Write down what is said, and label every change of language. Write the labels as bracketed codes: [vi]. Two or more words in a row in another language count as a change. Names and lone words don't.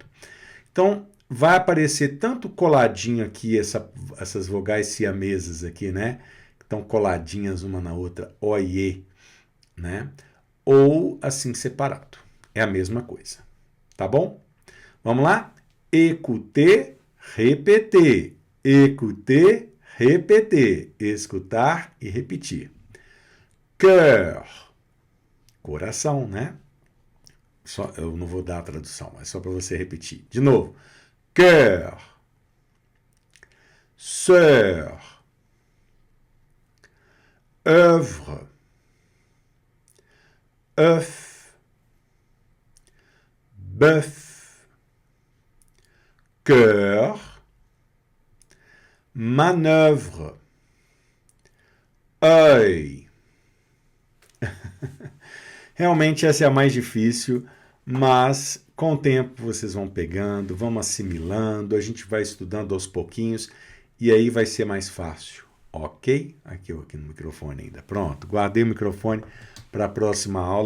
[pt] Então, vai aparecer tanto coladinho aqui, essas vogais siamesas aqui, né? Que estão coladinhas uma na outra, O e E, né? Ou assim separado. É a mesma coisa. Tá bom? Vamos lá? [fr] Écouter, répéter. Écouter, répéter. [pt] Escutar e repetir. Cœur, coração, né? Eu não vou dar a tradução, é só para você repetir. De novo. [fr] Cœur, sœur, œuvre, œuf, bœuf, cœur, manœuvre, œil. [pt] Realmente essa é a mais difícil, mas com o tempo vocês vão pegando, vão assimilando, a gente vai estudando aos pouquinhos e aí vai ser mais fácil, ok? Aqui no microfone ainda. Pronto, guardei o microfone para a próxima aula.